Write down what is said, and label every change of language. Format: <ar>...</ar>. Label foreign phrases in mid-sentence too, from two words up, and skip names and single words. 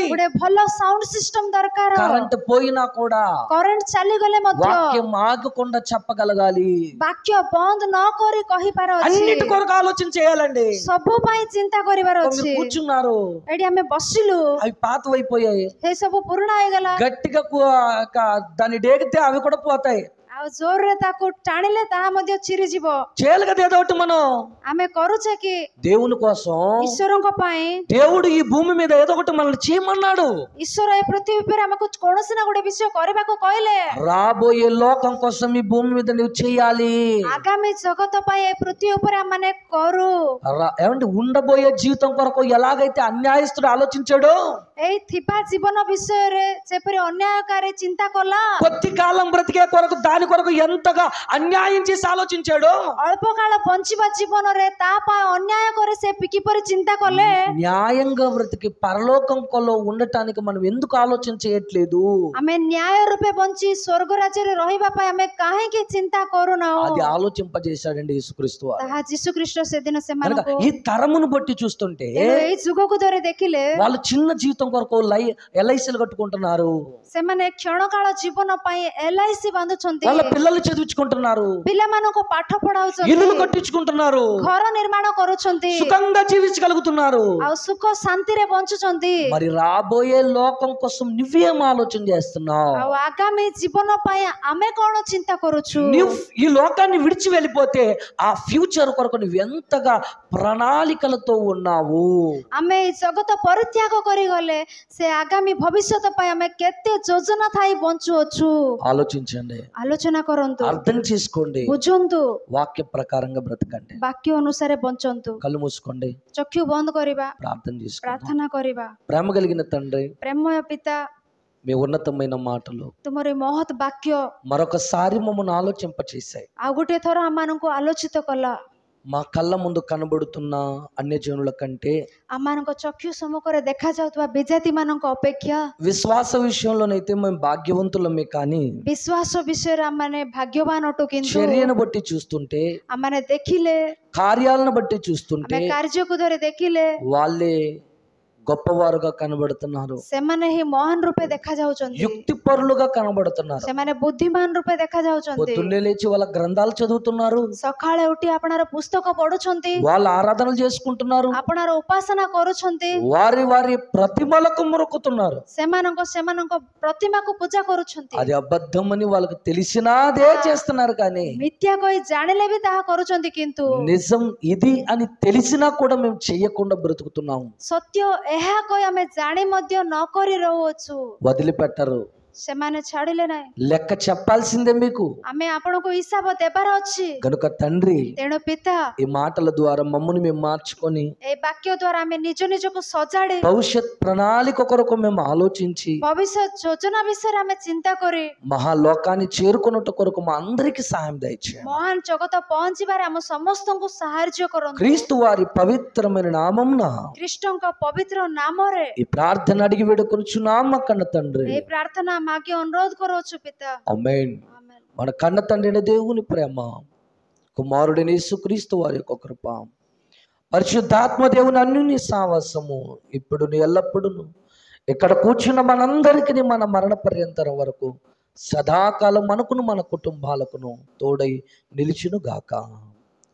<or>ଗୋଟେ ଭଲ ସାଉଣ୍ଡ ସିଷ୍ଟମ ଦରକାର।</or> <te>కరెంట్ పోయినా కూడా</te> <or>କରେଣ୍ଟ ଚାଲିଗଲେ ମଧ୍ୟ</or> <te>వాక్యం ఆగకుండా చెప్పగలగాలి.</te> <or>ବାକ୍ୟ ବନ୍ଦ ନ କରି କହିବାର ଅଛି।</or> <te>అన్నిటి కొరకు ఆలోచన చేయాలండి.</te> <or>ସବୁ ପାଇଁ ଚିନ୍ତା କରିବାର</or> <te>మీరు</te> <or>ଅଛି।</or> <te>కూర్చున్నారు,</te> <or>ଏଠି ଆମେ ବସିଲୁ,</or> <te>అవి పాతవైపోయాయి.</te> <or>ସେ ସବୁ ପୁରୁଣା ହେଇଗଲା।</or> <te>గట్టిగా దాన్ని డేగితే అవి కూడా పోతాయి.</te> <or>ଆଉ ଜୋରରେ ତାକୁ ଟାଣିଲେ ତାହା ମଧ୍ୟ ଚିରିଯିବ।</or> <te>చేయాలి కదా ఏదో ఒకటి మనం.</te> <or>ଆମେ କରୁଛେ କି?</or> <te>దేవుని కోసం</te> <or>ଈଶ୍ୱରଙ୍କ ପାଇଁ</or> <te>దేవుడు ఈ భూమి మీద ఏదో ఒకటి మనల్ని చేయమన్నాడు.</te> <or>ଈଶ୍ୱର ଏ ପୃଥିବୀ ଉପରେ ଆମକୁ କୌଣସି ନା ଗୋଟେ ବିଷୟ କରିବାକୁ କହିଲେ।</or> <te>రాబోయే లోకం కోసం ఈ భూమి మీద నువ్వు చేయాలి.</te> <or>ଆଗାମୀ ଜଗତ ପାଇଁ ଏ ପୃଥିବୀ ଉପରେ ଆମେ କରୁ।</or> <te>ఏమంటే ఉండబోయే జీవితం కొరకు ఎలాగైతే అన్యాయస్తుడు ఆలోచించాడో,</te> <or>ଏଇ ଥିବା ଜୀବନ ବିଷୟରେ ଯେପରି ଅନ୍ୟାୟକାରୀ ଚିନ୍ତା କଲା,</or> <te>కొద్ది కాలం బ్రతికే కొరకు దాని కొరకు ఎంతగా అన్యాయం చేసి ఆలోచించాడో,</te> <or>ଅଳ୍ପ କାଳ ବଞ୍ଚିବା ଜୀବନରେ ତା ପାଇଁ ଅନ୍ୟାୟ କରି ସେ କିପରି ଚିନ୍ତା କଲେ।</or> <te>న్యాయంగా బ్రతికి పరలోకంలో ఉండటానికి మనం ఎందుకు ఆలోచన చేయట్లేదు?</te> <or>ଆମେ ନ୍ୟାୟ ରୂପେ ବଞ୍ଚି ସ୍ୱର୍ଗ ରାଜ୍ୟରେ ରହିବା ପାଇଁ ଆମେ କାହିଁକି ଚିନ୍ତା କରୁନାହୁଁ?</or> <te>అది ఆలోచింపజేశాడండి యేసుక్రీస్తు వారు.</te> <or>ତାହା ଯୀଶୁ ଖ୍ରୀଷ୍ଟ ସେଦିନ</or> <te>కనుక</te> <or>ସେମାନଙ୍କୁ</or> <te>ఈ తరమును బట్టి చూస్తుంటే</te> <or>ଏଇ ଯୁଗକୁ ଧରି ଦେଖିଲେ</or> <te>వాళ్ళు చిన్న జీవితం కొరకు ఎల్ఐసీలు కట్టుకుంటున్నారు.</te> <or>ସେମାନେ କ୍ଷଣକାଳ ଜୀବନ ପାଇଁ LIC ବାନ୍ଧୁଛନ୍ତି।</or> <te>వాళ్ళ వాళ్ళ పిల్లలు చదివించుకుంటున్నారు,</te> <or>ପିଲାମାନଙ୍କୁ ପାଠ ପଢାଉଛନ୍ତି,</or> <te>ఇల్లులు కట్టించుకుంటున్నారు,</te> <or>ଘର ନିର୍ମାଣ କରୁଛନ୍ତି,</or> <te>సుఖంగా జీవించగలుగుతున్నారు.</te> <or>ଆଉ ସୁଖ ଶାନ୍ତିରେ ବଞ୍ଚୁଛନ୍ତି।</or> <te>మరి రాబోయే లోకం కోసం నువ్వేం ఆలోచన చేస్తున్నావు?</te> <or>ଆଉ ଆଗାମୀ ଜୀବନ ପାଇଁ ଆମେ କଣ ଚିନ୍ତା କରୁଛୁ?</or> <te>నువ్వు ఈ లోకాన్ని విడిచి వెళ్ళిపోతే ఆ ఫ్యూచర్ కొరకు నువ్వు ఎంతగా ప్రణాళికలతో ఉన్నావు?</te> <or>ଆମେ ଏଇ ଜଗତ ପରିତ୍ୟାଗ କରିଗଲେ ସେ ଆଗାମୀ ଭବିଷ୍ୟତ ପାଇଁ ଆମେ କେତେ ଯୋଜନା ଥାଇ ବଞ୍ଚୁଅଛୁ?</or> <te>ఆలోచించండి,</te> <or>ଆଲୋଚନା କରନ୍ତୁ,</or> <te>అర్థం చేసుకోండి,</te> <or>ବୁଝନ୍ତୁ,</or> <te>వాక్య ప్రకారంగా బ్రతకండి.</te> <or>ବାକ୍ୟ ଅନୁସାରେ ବଞ୍ଚନ୍ତୁ।</or> <te>కళ్ళు మూసుకోండి,</te> <or>ଚକ୍ଷୁ ବନ୍ଦ କରିବା,</or> <te>ప్రార్థన చేసుకోండి.</te> <or>ପ୍ରାର୍ଥନା କରିବା।</or> <te>ప్రేమ కలిగిన తండ్రి,</te> <or>ପ୍ରେମୟ ପିତା,</or> <te>మీ ఉన్నతమైన మాటలు</te> <or>ତୁମର ମହତ୍ ବାକ୍ୟ</or> <te>మరొకసారి మమ్మల్ని ఆలోచింపచేశాయి.</te> <or>ଆଉ ଗୋଟେ ଥର ଆମମାନଙ୍କୁ ଆଲୋଚିତ କଲ।</or> <te>మా కళ్ళ ముందు కనబడుతున్న అన్యజనుల కంటే</te> <or>ଆମମାନଙ୍କ ଚକ୍ଷୁ ସମ୍ମୁଖରେ ଦେଖାଯାଉଥିବା ବିଜାତି ମାନଙ୍କ ଅପେକ୍ଷା</or> <te>విశ్వాస విషయంలోనైతే మేము భాగ్యవంతులమే, కానీ</te> <or>ବିଶ୍ୱାସ ବିଷୟରେ ଆମମାନେ ଭାଗ୍ୟବାନ ଅଟୁ, କିନ୍ତୁ</or> <te>చర్యను బట్టి చూస్తుంటే,</te> <or>ଆମମାନେ ଦେଖିଲେ,</or> <te>కార్యాలను బట్టి చూస్తుంటే</te> <or>ଆମେ କାର୍ଯ୍ୟକୁ ଧରି ଦେଖିଲେ</or> <te>వాళ్ళే గొప్పవారుగా కనబడుతున్నారు,</te> <or>ସେମାନେ ହିଁ ମହାନ ରୂପେ ଦେଖାଯାଉଛନ୍ତି,</or> <te>యుక్తిపరులుగా కనబడుతున్నారు.</te> <or>ସେମାନେ ବୁଦ୍ଧିମାନ ରୂପେ ଦେଖାଯାଉଛନ୍ତି।</or> <te>పొద్దున్నే లేచి వాళ్ళ గ్రంథాలు చదువుతున్నారు,</te> <or>ସକାଳେ ଉଠି ଆପଣର ପୁସ୍ତକ ପଢୁଛନ୍ତି,</or> <te>వాళ్ళ ఆరాధనలు చేసుకుంటున్నారు,</te> <or>ଆପଣର ଉପାସନା କରୁଛନ୍ତି,</or> <te>వారి వారి ప్రతిమలకు మొక్కుతున్నారు.</te> <or>ସେମାନଙ୍କ ପ୍ରତିମାକୁ ପୂଜା କରୁଛନ୍ତି।</or> <te>అది అబద్ధమని వాళ్ళకి తెలిసినాదే చేస్తున్నారు, కానీ</te> <or>ମିଥ୍ୟା କହି ଜାଣିଲେ ବି ତାହା କରୁଛନ୍ତି, କିନ୍ତୁ</or> <te>నిజం ఇది అని తెలిసినా కూడా మేము చెయ్యకుండా బ్రతుకుతున్నాము.</te> <or>ସତ୍ୟ ଏହା କହି ଆମେ ଜାଣି ମଧ୍ୟ ନ କରି ରହୁଅଛୁ।</or> <te>వదిలిపెట్టరు,</te> <or>ସେମାନେ ଛାଡ଼ିଲେ ନାହିଁ।</or> <te>లెక్క చెప్పాల్సిందే మీకు.</te> <or>ଆମେ ଆପଣଙ୍କୁ ହିସାବ ଦେବାର ଅଛି।</or> <te>కనుక తండ్రి,</te> <or>ତେଣୁ ପିତା,</or> <te>ఈ మాటల ద్వారా మమ్మల్ని మేము మార్చుకొని</te> <or>ଏ ବାକ୍ୟ ଦ୍ୱାରା ଆମେ ନିଜ ନିଜକୁ ସଜାଡ଼ି</or> <te>భవిష్యత్ ప్రణాళిక కొరకు మేము ఆలోచించి</te> <or>ଭବିଷ୍ୟତ ଯୋଜନା ବିଷୟରେ ଆମେ ଚିନ୍ତା କରି</or> <te>మహాలోకాన్ని చేరుకున్నట్టు కొరకు మా అందరికి సహాయం దయచేయండి.</te> <or>ମହାନ ଜଗତ ପହଞ୍ଚିବାରେ ଆମ ସମସ୍ତଙ୍କୁ ସାହାଯ୍ୟ କରନ୍ତୁ।</or> <te>క్రీస్తు వారి పవిత్రమైన నామమున</te> <or>ଖ୍ରୀଷ୍ଟଙ୍କ ପବିତ୍ର ନାମରେ</or> <te>ఈ ప్రార్థన అడిగి వేడుకొనుచున్నాము కన్న తండ్రి.</te> <or>এই ପ୍ରାର୍ଥନା ମାଗି ଅନୁରୋଧ କରୁଛୁ ପିତା।</or> <te>ఆమేన్. ఆమేన్। మన కన్న తండ్రి దేవుని ప్రేమ, కుమారుడైన యేసుక్రీస్తు వారి యొక్క కృప, పరిశుద్ధాత్మ దేవుని అన్యోన్య సావాసము ఇప్పుడు ఎల్లప్పుడూ ఇక్కడ కూర్చున్న మనందరికీ మన మరణ పర్యంతరం వరకు సదాకాలం మనకును మన కుటుంబాలకును తోడై నిలిచును గాక.</te>